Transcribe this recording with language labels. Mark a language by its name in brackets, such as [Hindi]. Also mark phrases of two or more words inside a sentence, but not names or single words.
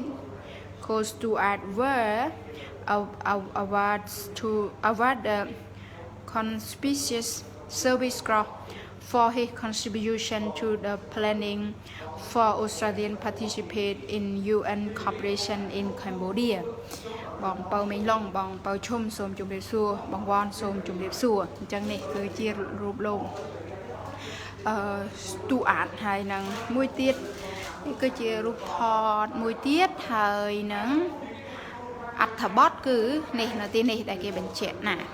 [English] Co-Stewart were awarded the Conspicuous Service Cross for his contribution to the planning for Australian participation in UN cooperation in Cambodia. [Khmer] បងពៅមីងឡុងបងពៅឈុំសូមជម្រាបសួរបងវ៉ាន់សូមជម្រាបសួរអញ្ចឹងនេះគឺជារូបលោកStewart ហើយនឹងមួយទៀតនេះគឺជារូបថតមួយទៀតហើយនឹងអត្ថបទគឺនេះនៅទីនេះដែលគេបញ្ជាក់ណា